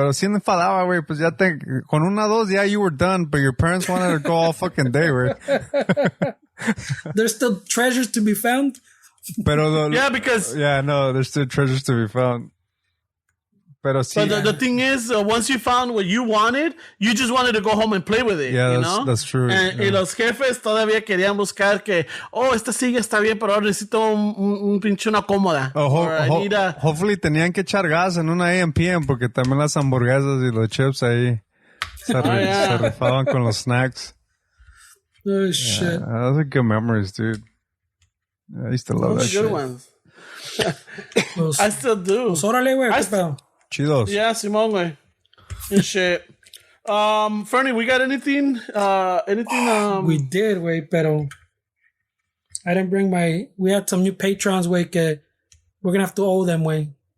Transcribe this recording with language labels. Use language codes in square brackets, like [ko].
[es] Pero si enfadaba, way, pues ya con una, dos, [en] yeah, you were done, but your parents wanted to go all fucking day, way. There's still treasures to be found. [es] Pero [en] there's still treasures to be found. But the thing is, once you found what you wanted, you just wanted to go home and play with it. Yeah, you know? That's true. [es] Y los jefes todavía querían buscar que, esta silla está bien, pero ahora necesito un pinche una cómoda. Hopefully tenían que echar gas en una AM/PM porque también las hamburguesas y los chips ahí se rifaban con los snacks. [en] Oh, shit. Those are good memories, dude. I used to love that shit. Good ones. I still do. [es] Órale, güey, ¿qué pedo? Chidos. [en] Yeah, [es] Simón, [en] güey. And shit. Fernie, we got anything? We did, güey, [es] pero [en] I didn't bring we had some new patrons, güey, [es] que [en] we're gonna have to owe them, güey.